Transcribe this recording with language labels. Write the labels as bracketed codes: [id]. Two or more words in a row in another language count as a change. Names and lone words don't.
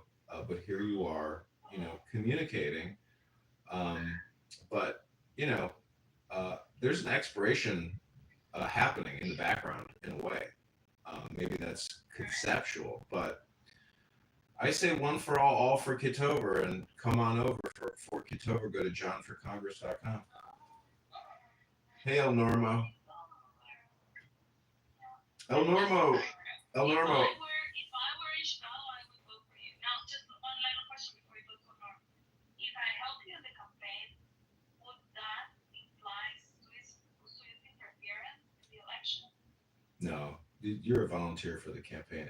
[en] But here you are, communicating. But, there's an expiration happening in the background in a way. Maybe that's conceptual, but I say one for all for Kitover, and come on over for Kitover. Go to johnforcongress.com. Hey, El Normo. El Normo. El Normo. If I were in Chicago, I would vote for you. Now, just one little question before we go to Norm. If I help you in the campaign, would that imply Swiss interference in the election? No, you're a volunteer for the campaign.